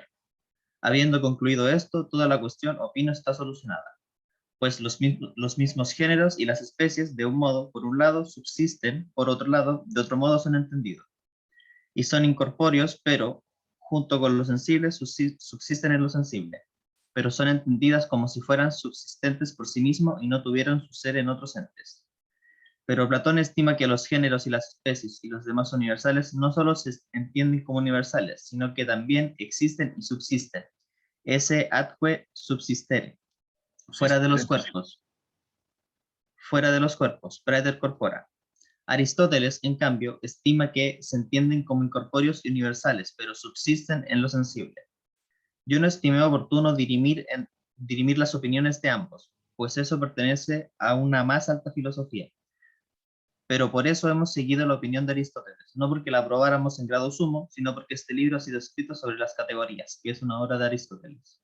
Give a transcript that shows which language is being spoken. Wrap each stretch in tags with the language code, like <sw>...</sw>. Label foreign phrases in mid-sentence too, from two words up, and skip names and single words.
<es>Habiendo concluido esto, toda la cuestión, opino, está solucionada, pues los mismos géneros y las especies, de un modo, por un lado, subsisten, por otro lado, de otro modo son entendidos, y son incorpóreos, pero, junto con lo sensible, subsisten en lo sensible, pero son entendidas como si fueran subsistentes por sí mismos y no tuvieran su ser en otros entes. Pero Platón estima que los géneros y las especies y los demás universales no solo se entienden como universales, sino que también existen y subsisten.</es> <la>Esse atque subsistere,</la> <es>fuera de los cuerpos. Fuera de los cuerpos,</es> <la>praeter corpora.</la> <es>Aristóteles, en cambio, estima que se entienden como incorpóreos y universales, pero subsisten en lo sensible. Yo no estimé oportuno dirimir las opiniones de ambos, pues eso pertenece a una más alta filosofía. Pero por eso hemos seguido la opinión de Aristóteles, no porque la aprobáramos en grado sumo, sino porque este libro ha sido escrito sobre las categorías, que es una obra de Aristóteles.</es>